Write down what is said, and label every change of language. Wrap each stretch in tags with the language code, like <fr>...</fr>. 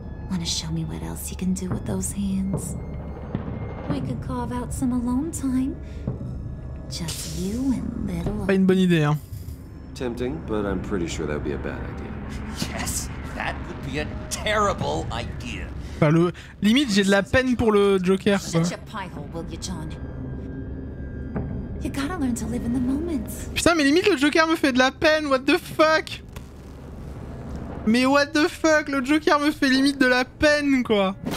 <en>Wanna show me what else you can do with those hands? We could carve out some alone time. Just you and little...</en> <fr>Pas une bonne idée, hein.</fr> <en>Tempting, but I'm pretty sure that would be a bad idea. Yes, that would be a terrible idea.</en> <fr>Enfin, limite, j'ai de la peine pour le Joker, quoi.</fr> <en>Shut your pie hole, will you, John? You gotta learn to live in the moment.</en> <fr>Putain, mais limite, le Joker me fait de la peine,</fr> <en>what the fuck?</en> <fr>Mais</fr> <en>what the fuck,</en> <fr>le Joker me fait limite de la peine, quoi.</fr>